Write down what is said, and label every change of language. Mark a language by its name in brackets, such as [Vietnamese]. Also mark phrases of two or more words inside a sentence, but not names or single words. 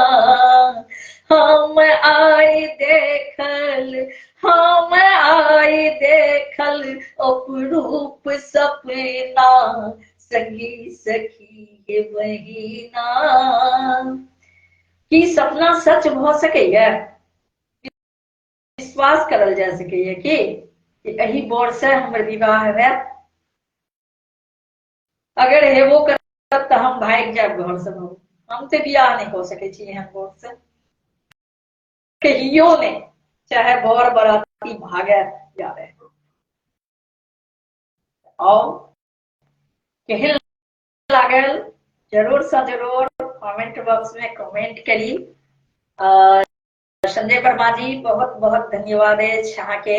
[Maithili] हम आई देखल, हम आई देखल अपरूप सपना, संगी सखी बहिना। की सपना सच भ सकैया, विश्वास करल जा सकैया कि एही बर से हमर विवाह हैत। अगर हेबो करत त हम भाग जाब घर से, हम तो बियाह नहीं हो सके छी एहन बर से कहियो नहीं, चाहे बर बराती भागे जावे। और केहन लागल जरूर से जरूर कमेंट बॉक्स में कमेंट करी। संजय वर्मा जी बहुत बहुत धन्यवाद है यहाँ के।